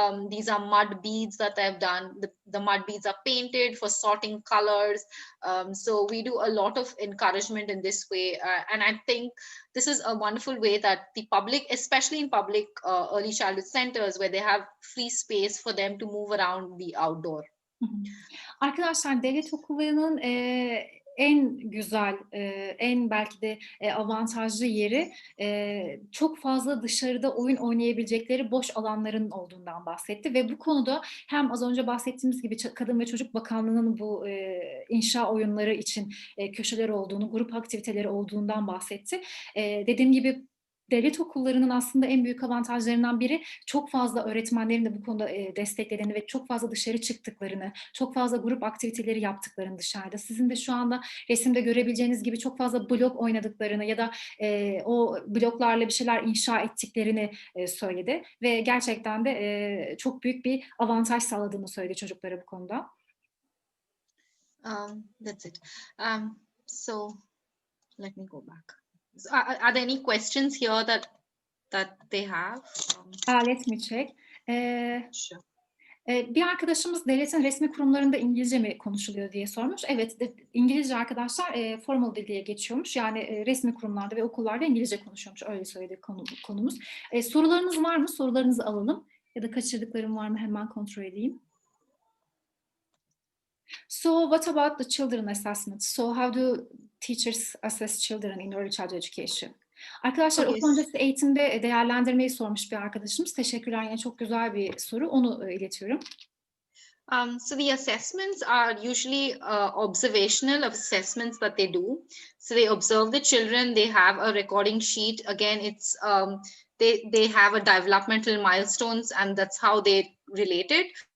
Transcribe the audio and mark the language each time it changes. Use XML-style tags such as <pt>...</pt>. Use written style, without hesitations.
<en>These are mud beads that I've done. The mud beads are painted for sorting colors. So we do a lot of encouragement in this way. And I think this is a wonderful way that the public, especially in public early childhood centers where they have free space for them to move around the outdoor.</en> <tr>Arkadaşlar, devlet okullarının en güzel, en belki de avantajlı yeri çok fazla dışarıda oyun oynayabilecekleri boş alanların olduğundan bahsetti ve bu konuda hem az önce bahsettiğimiz gibi Kadın ve Çocuk Bakanlığı'nın bu inşa oyunları için köşeler olduğunu, grup aktiviteleri olduğundan bahsetti. Dediğim gibi devlet okullarının aslında en büyük avantajlarından biri çok fazla öğretmenlerin de bu konuda desteklediğini ve çok fazla dışarı çıktıklarını, çok fazla grup aktiviteleri yaptıklarını dışarıda. Sizin de şu anda resimde görebileceğiniz gibi çok fazla blok oynadıklarını ya da o bloklarla bir şeyler inşa ettiklerini söyledi. Ve gerçekten de çok büyük bir avantaj sağladığını söyledi çocuklara bu konuda.</tr> <en>That's it. So let me go back. Are there any questions here that they have? Let me check. Sure.</en> <tr>Bir arkadaşımız devletin resmi kurumlarında İngilizce mi konuşuluyor diye sormuş. Evet, İngilizce arkadaşlar formal dil diye geçiyormuş. Yani resmi kurumlarda ve okullarda İngilizce konuşuyormuş. Öyle söyledi konumuz. Sorularınız var mı? Sorularınızı alalım. Ya da kaçırdıklarım var mı? Hemen kontrol edeyim.</tr> <en>So what about the children assessment? So how do teachers assess children in early childhood education?</en> <tr>Arkadaşlar, okul öncesi eğitimde değerlendirmeyi sormuş bir arkadaşımız. Teşekkürler, yine çok güzel bir soru. Onu iletiyorum.</tr> <en>So the assessments are usually observational assessments that they do. So they observe the children. They have a recording sheet. Again, it's they have a developmental milestones, and that's how they relate it.</en>